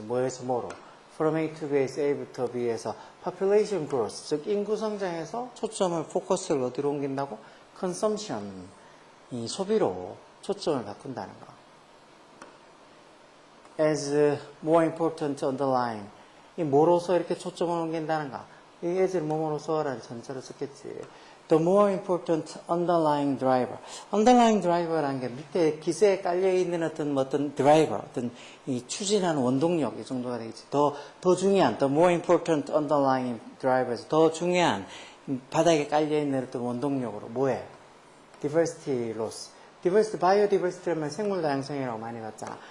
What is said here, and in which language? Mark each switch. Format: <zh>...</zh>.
<ko>뭐에서 뭐로</ko> <en>from A to B</en> <ko>에서 A부터 B에서</ko> <en>population growth,</en> <ko>즉 인구 성장에서 초점을 포커스를 어디로 옮긴다고 consumption, 이 소비로 초점을 바꾼다는 거.</ko> <en>as more important underlying,</en> <ko>이 뭐로서 이렇게 초점을 옮긴다는가. 이 as를 뭐뭐로서라는 전체로 썼겠지.</ko> <en>The more important underlying driver. underlying driver</en> <ko>라는 게 밑에 기세에 깔려있는 어떤 driver, 어떤 이 추진하는 원동력, 이 정도가 되겠지. 더 중요한,</ko> <en>the more important underlying drivers,</en> <ko>더 중요한 바닥에 깔려있는 어떤 원동력으로 뭐해?</ko> <en>diversity loss.</en> <ko>diversity, biodiversity라면 생물 다양성이라고 많이 봤잖아.</ko>